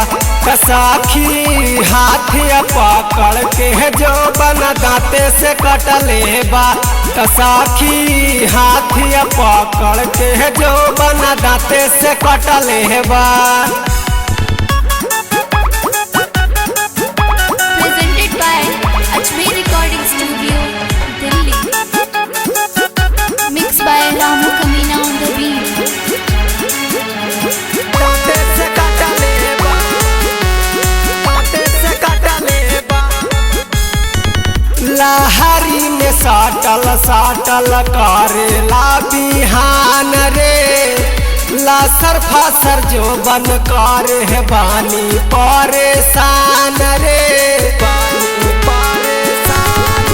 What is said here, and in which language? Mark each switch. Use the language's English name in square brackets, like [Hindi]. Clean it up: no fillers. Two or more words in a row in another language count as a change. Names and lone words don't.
[Bhojpuri] कसाखी हाथिया पकड़ के जो बना दांते से कटलेबा। कसाखी हाथिया पकड़ के जो बना दांते से कटलेबा। [English] Presented by Ajmer Recording Studio, Delhi. Mixed by Ramu Kamina on the beat. [Bhojpuri] दांते से कटलेबा, दांते से कटलेबा। लहरी में साटल साटल करेला बिहान रे। लासर फासर जो बन करे है बानी परेशान रे, बानी परेशान।